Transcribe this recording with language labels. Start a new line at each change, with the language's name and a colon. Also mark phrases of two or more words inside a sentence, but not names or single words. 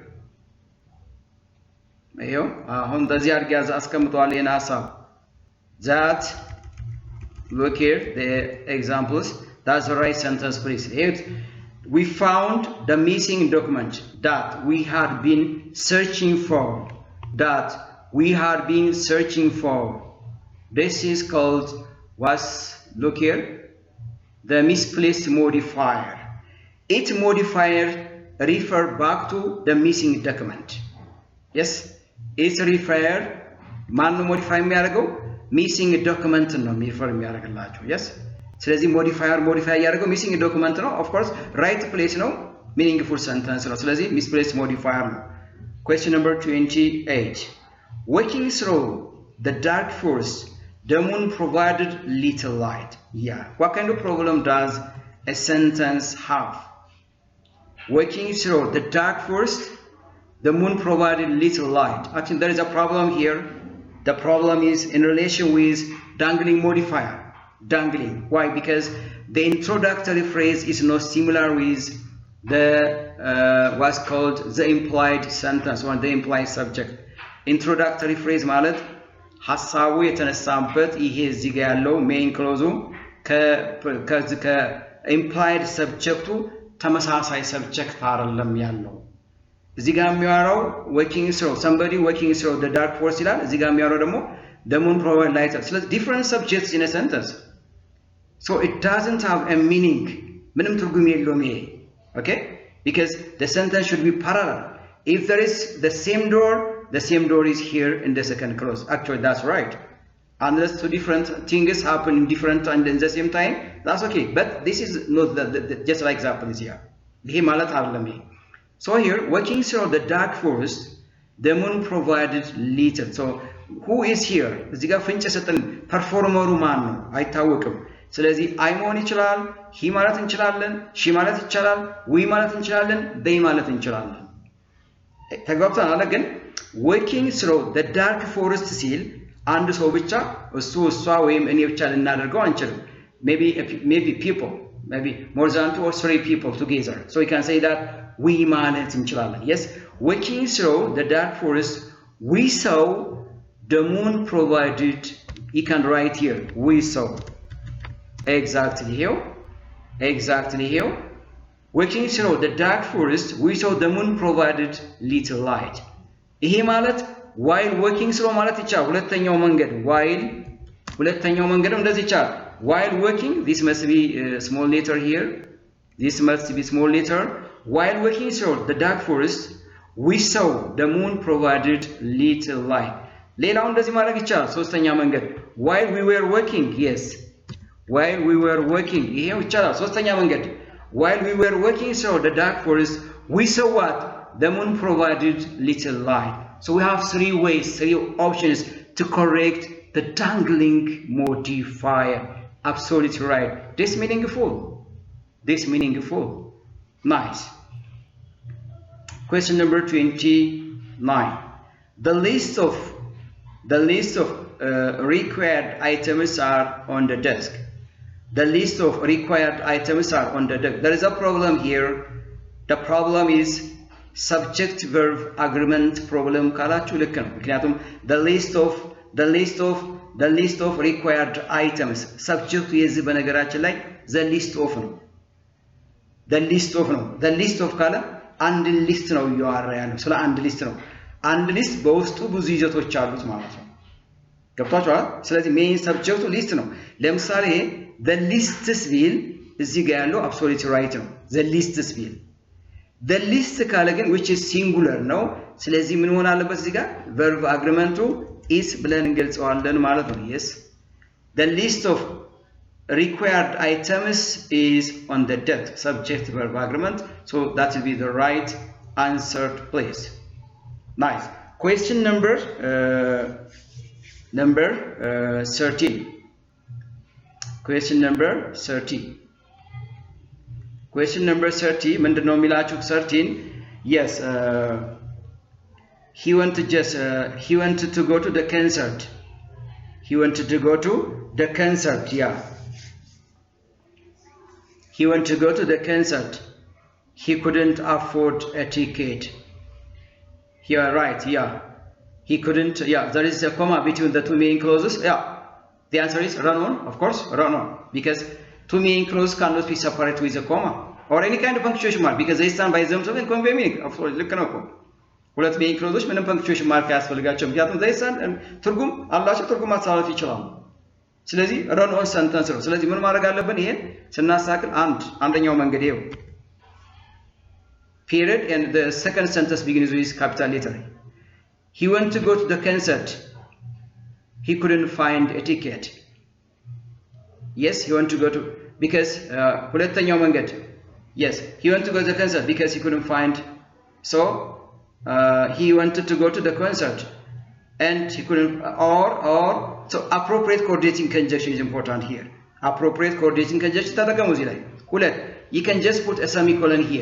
Amharic: ይሄው አሁን እንደዚህ አድርጌ አስቀምጠዋል ይሄን ሐሳብ
English: that look here the examples that's the right sentence please we found the missing document that we had been searching for this is called look here the misplaced modifier it modifier refer back to the missing document yes it's refer
Amharic: ማን ነው
English: modify የሚያደርገው missing document ነው refer የሚያደርግላችሁ yes ስለዚህ modify ያደርገው missing document ነው of course right place ነው meaningful sentence
Amharic: ነው ስለዚህ
English: misplaced modifier ነው question number 28 walking through the dark forest the moon provided little light what kind of problem does a sentence have walking through the dark forest the moon provided little light actually there is a problem here the problem is in relation with dangling modifier dangling why because the introductory phrase is not similar with the what's called the implied sentence or the implied subject introductory
Amharic: phrase ማለት ሐሳቡ የተነሳበት ይሄ እዚህ ጋር ያለው
English: main clause
Amharic: ከ
English: implied subject
Amharic: ተመሳሳይ subject አይደለም ያለው እዚህ ጋር የሚያወራው
English: working through somebody working through the dark forest
Amharic: ይላል እዚህ ጋር የሚያወራው ደግሞ
English: the moon provides light so different subjects in a sentence so it doesn't have a meaning
Amharic: ምንም ትርጉም የለውም ይሄ
English: okay because the sentence should be parallel If there is the same door is here in the second clause. Actually, that's right. Unless two different things happen in different and in the same time, that's okay. But this is not just like example is here. So here, walking through the dark forest, the moon provided little. So who is here?
Amharic: እዚህ ጋር ፍንጭ ሰጠን። ፐርፎርመሩ ማን ነው አይታወቅም። ስለዚህ አይ መሆን ይችላል፣ ሂ ማለት እንችላለን፣ ሺ ማለት ይቻላል፣ ዊ ማለት እንችላለን፣ they ማለት እንችላለን። ተግባብተናል። ግን
English: walking through the dark forest
Amharic: ሲል አንድ ሰው ብቻ እሱ እሷ ወይም እኔ ብቻ ልናደርገው አንችልም።
English: maybe people, maybe more than 2 or 3 people together. So we can say that we
Amharic: ማለት እንችላለን.
English: Yes, walking through the dark forest, we saw the moon provided. You can write here, we saw. Exactly here. Walking through the dark forest, we saw the moon provided little light.
Amharic: ይሄ ማለት
English: while walking through
Amharic: ማለት ይቻላል። ሁለተኛው መንገድ እንደዚህ ይቻላል።
English: While walking, this must be small letter here. This must be small letter. While walking through the dark forest, we saw the moon provided little light.
Amharic: ሌላው እንደዚህ ማድረግ ይቻላል። ሶስተኛ መንገድ
English: while we were walking, yes. While we were walking,
Amharic: ይሄው ይቻላል። ሶስተኛ መንገድ
English: while we were walking through the dark forest, we saw what? The moon provided little light. So we have 3 ways, 3 options to correct the dangling modifier. Absolutely right. This meaningful. Nice. Question number 29. The list of required items are on the desk. The list of required items are on the desk. There is a problem here. The problem is subject verb agreement problem
Amharic: ካላችሁ ልክ ነው። ምክንያቱም
English: the list of required items
Amharic: subject የዚህ በነገራችን ላይ
English: the list of
Amharic: ነው።
English: the list of
Amharic: ካለ አንድ ሊስት ነው እያወራ ያለው ስለ አንድ ሊስት ነው። አንድ ሊስት በውስጡ ብዙ ይዘቶች አሉት ማለት ነው። ገብቷችኋል? ስለዚህ
English: main subject
Amharic: ሊስት ነው። ለምሳሌ
English: the lists
Amharic: ቢል እዚህ ጋር ያለው
English: absolute right
Amharic: ነው።
English: the lists
Amharic: ቢል
English: the list
Amharic: ካለ ግን
English: which is singular
Amharic: ነው። ስለዚህ ምን ሆነ አለበት እዚህ ጋር
English: verb agreement is
Amharic: ብለን እንገልጸዋለን ማለት ነው።
English: yes, the list of required items is on the desk. Subject verb agreement. So that will be the right answer, please. Nice. Question number 13. Question number 30. Question number 30.
Amharic: ምንድነው የሚላችሁ 13?
English: Yes, he wanted to go to the concert. He wanted to go to the concert. Yeah. He wanted to go to the concert. He couldn't afford a ticket. Yeah, right. Yeah. He couldn't. Yeah, there is a comma between the 2 main clauses. Yeah. The answer is run on, of course, run on. Because 2 main clauses cannot be separated with a comma or any kind of punctuation mark because they stand by themselves and convey meaning. Of course, look at
Amharic: ሁለት
English: main clauses
Amharic: ምንም
English: punctuation mark
Amharic: ያስፈልጋቸው ምክንያቱም
English: they stand
Amharic: ትርጉም አላቸው ትርጉም ማስተላለፍ ይችላሉ። ስለዚህ
English: run on sentence
Amharic: ነው። ስለዚህ ምን ማድረግ አለብን? ይሄን ስናሳክል አንደኛው መንገድ ይሄው
English: period and the second sentence begins with capital letter. He went to go to the concert. He couldn't find a ticket. Yes, he went to go to because ሁለተኛው መንገድ yes, he went to go to the concert because he couldn't find so he wanted to go to the concert and he couldn't or so appropriate coordinating conjunction is important here. Appropriate coordinating conjunction
Amharic: ተጠቀሙ እዚህ ላይ ሁለት
English: you can just put a semicolon here.